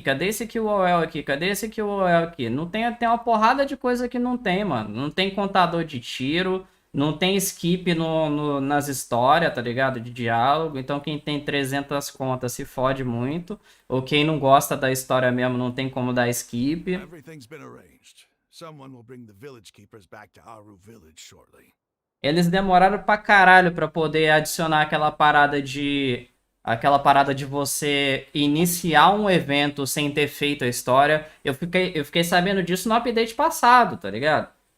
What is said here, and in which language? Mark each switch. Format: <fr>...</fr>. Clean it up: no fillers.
<pt>Cadê esse QOL aqui? Cadê esse QOL aqui? Não tem uma porrada de coisa que não tem, mano. Não tem contador de tiro, não tem skip nas histórias, tá ligado? De diálogo. Então quem tem 300 contas se fode muito. Ou quem não gosta da história mesmo não tem como dar skip.</pt> <en>Everything's been arranged. Someone will bring the village keepers back to Aru village shortly.</en> <pt>Eles demoraram pra caralho pra poder adicionar aquela parada de você iniciar um evento sem ter feito a história. Eu fiquei sabendo disso no update passado, tá ligado?</pt>